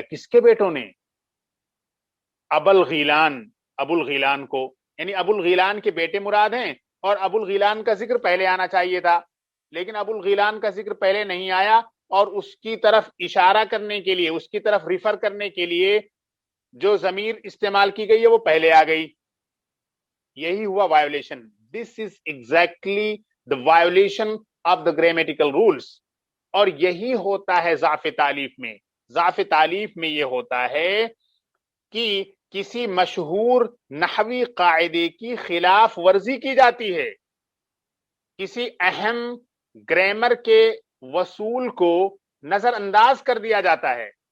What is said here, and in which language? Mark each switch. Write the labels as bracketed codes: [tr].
[ur] کس کے بیٹوں نے؟ ابو الغیلان، ابو الغیلان کو، یعنی ابو الغیلان کے بیٹے مراد ہیں، اور ابو الغیلان کا ذکر پہلے آنا چاہیے تھا، لیکن ابو الغیلان کا ذکر پہلے نہیں آیا، اور اس کی طرف اشارہ کرنے کے لیے، اس کی طرف ریفر کرنے کے لیے جو ضمیر استعمال کی گئی ہے وہ پہلے آ گئی. یہی ہوا وائیولیشن. [en] This is exactly the violation of the grammatical rules. [ur] اور یہی ہوتا ہے ضعف تالیف میں. ضعف تالیف میں یہ ہوتا ہے کہ کسی مشہور نحوی قاعدے کی خلاف ورزی کی جاتی ہے، کسی اہم گرامر کے وصول کو نظر انداز کر دیا جاتا ہے.